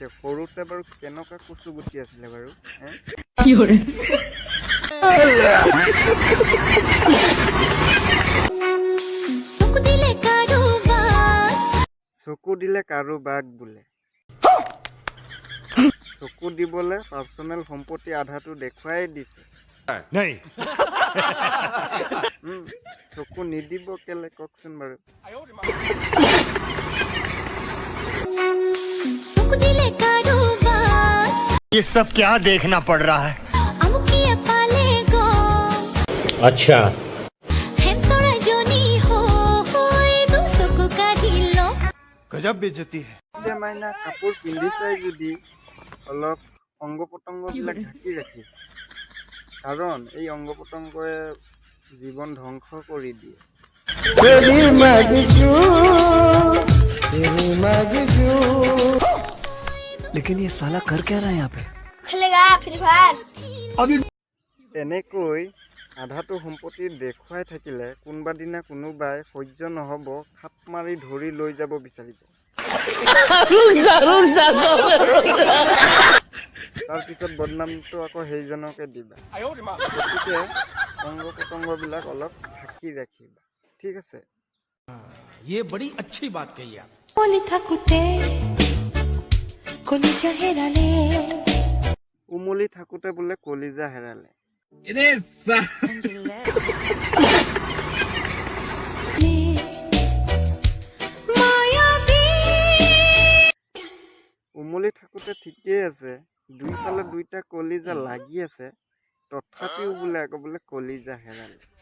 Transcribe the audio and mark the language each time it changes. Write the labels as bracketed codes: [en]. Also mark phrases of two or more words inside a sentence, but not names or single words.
[as] সৰুতে বাৰু কেনেকুৱা কচু গুটি আছিলে বাৰু? চকু দিলে কাৰোবাক বোলে। চকু দিবলে পাৰ্চনেল সম্পত্তি আধাটো দেখুৱাই দিছে। চকু নিদিব কেলে কওকচোন বাৰু? [hi] ये सब क्या देखना पड़ रहा है? अच्छा गजब बेइज्जती है। [as] যে মাইনা কাপোৰ পিন্ধিছে যদি অলপ অংগ পতংগবিলাক ঢাকি ৰাখি, কাৰণ এই অংগ পতংগই জীৱন ধ্বংস কৰি দিয়ে। [hi] लेकिन ये साला कर क्या रहा है यहाँ पे? [as] তেনেকৈ আধাটো সম্পত্তি দেখুৱাই থাকিলে কোনোবা দিনা কোনোবাই সহ্য নহ'ব, খাপ মাৰি ধৰি লৈ যাব বিচাৰিব। তাৰপিছত বদনামটো আকৌ সেইজনকে দিবা। গতিকে অংগ পতংগবিলাক অলপ ঢাকি ৰাখিবা, ঠিক আছে? [hi] ये बड़ी अच्छी बात कही आप। [as] উমলি থাকোতে বোলে কলিজা হেৰালে। উমলি থাকোতে ঠিকেই আছে, দুইফালে দুইটা কলিজা লাগি আছে, তথাপিও বোলে আকৌ বোলে কলিজা হেৰালে।